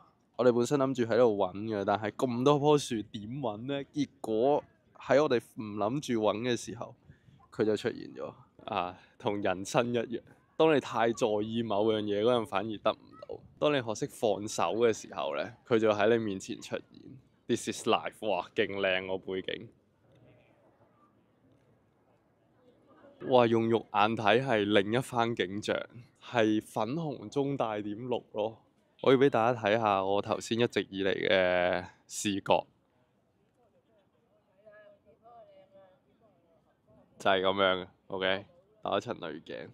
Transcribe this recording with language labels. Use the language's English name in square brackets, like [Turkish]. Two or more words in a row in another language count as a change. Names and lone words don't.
[Cantonese] 我哋本身諗住喺度揾嘅，但係咁多棵樹點揾呢？結果喺我哋唔諗住揾嘅時候，佢就出現咗啊！同人生一樣。當你太在意某樣嘢嗰陣，反而得唔到。當你學識放手嘅時候呢，佢就喺你面前出現。 [English] This is life， [Cantonese] 哇，勁靚個背景。哇，用肉眼睇係另一番景象，係粉紅中帶點綠咯。我要俾大家睇下我頭先一直以嚟嘅視覺，就係咁樣嘅。OK， 打一層濾鏡。